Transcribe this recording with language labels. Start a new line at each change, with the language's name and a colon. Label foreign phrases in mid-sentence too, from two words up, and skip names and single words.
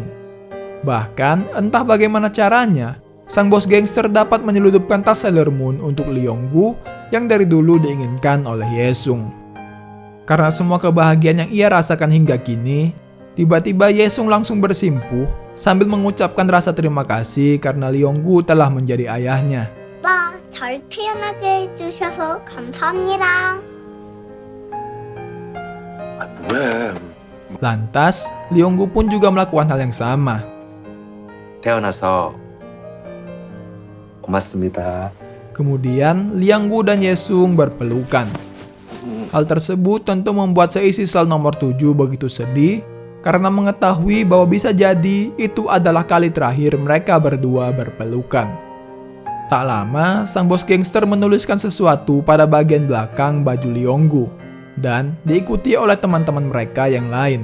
Indonesian: Bahkan, entah bagaimana caranya, sang bos gangster dapat menyeludupkan tas Sailor Moon untuk Leonggu yang dari dulu diinginkan oleh Yesung. Karena semua kebahagiaan yang ia rasakan hingga kini, tiba-tiba Yesung langsung bersimpuh sambil mengucapkan rasa terima kasih karena Leonggu telah menjadi ayahnya.
Korean: 아빠, 잘 태어나게 해주셔서 감사합니다. 왜?
Indonesian: Lantas, Leonggu pun juga melakukan hal yang sama.
Korean: 태어나서 고맙습니다.
Indonesian: Kemudian, Leonggu dan Yesung berpelukan. Hal tersebut tentu membuat seisi sel nomor 7 begitu sedih karena mengetahui bahwa bisa jadi itu adalah kali terakhir mereka berdua berpelukan. Tak lama, sang bos gangster menuliskan sesuatu pada bagian belakang baju Leonggu dan diikuti oleh teman-teman mereka yang lain.